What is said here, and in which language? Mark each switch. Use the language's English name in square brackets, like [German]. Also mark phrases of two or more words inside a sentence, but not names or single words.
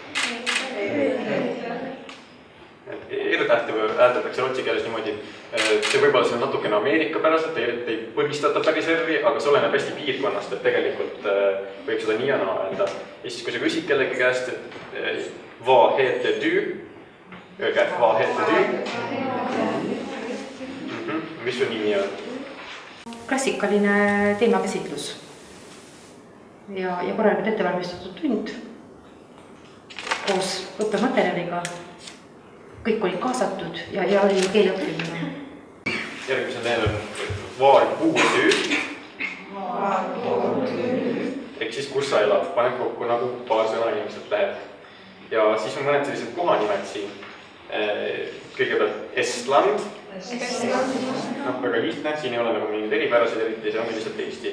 [Estonian] R-tähti hääldatakse rootsi keeles niimoodi. See võib-olla see on natukene Ameerika päraselt, ei põhistata päris R-i, aga see oleneb hästi piirkonnast, et tegelikult võib seda nii ja naa öelda. Ja siis kui sa küsid kellegi käest, et [Swedish] vad heter du? Öelge, vad heter du? [Estonian] Mis su nimi on? Klassikaline teemakäsitlus ja korralikult ettevalmistatud tund koos õppematerjaliga. Kõik olid kaasatud ja oli keele õppimine. Järgmisel lehel on [Swedish] var bor du? [Estonian] Ehk siis kus sa elad, paned kokku nagu paar sõna inimeselt läheb. Ja siis on mõned sellised kohanimed siin. Kõigepealt Estland. Väga lihtne, siin ei ole nagu mingid eripärasid eriti, see on lihtsalt Eesti.